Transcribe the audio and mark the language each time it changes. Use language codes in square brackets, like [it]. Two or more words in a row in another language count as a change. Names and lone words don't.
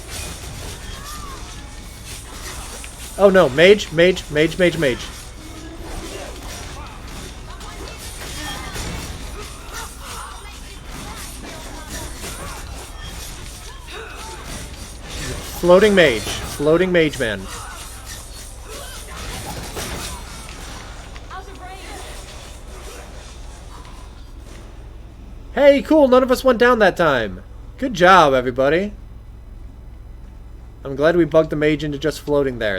[en] Oh no, mage, mage, mage, mage, mage. Floating mage man. Hey, cool, none of us went down that time. Good job, everybody. I'm glad we bugged the mage into just floating there.